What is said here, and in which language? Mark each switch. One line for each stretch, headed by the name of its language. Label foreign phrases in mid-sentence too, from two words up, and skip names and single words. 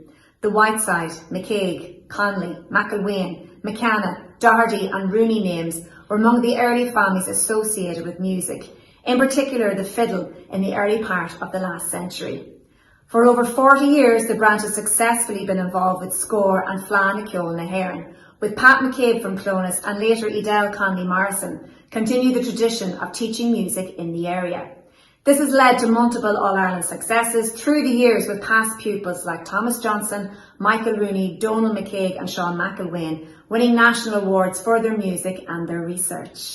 English: The Whiteside, McCaig, Conley, McIlwain, McCanna, Doherty and Rooney names were among the early families associated with music, in particular the fiddle in the early part of the last century. For over 40 years, the branch has successfully been involved with score and fleadh na ceoil na hÉireann, with Pat McCabe from Clones and later Edel Conley Morrison continue the tradition of teaching music in the area. This has led to multiple All-Ireland successes through the years with past pupils like Thomas Johnson, Michael Rooney, Donal McCaig and Sean McIlwain, winning national awards for their music and their research.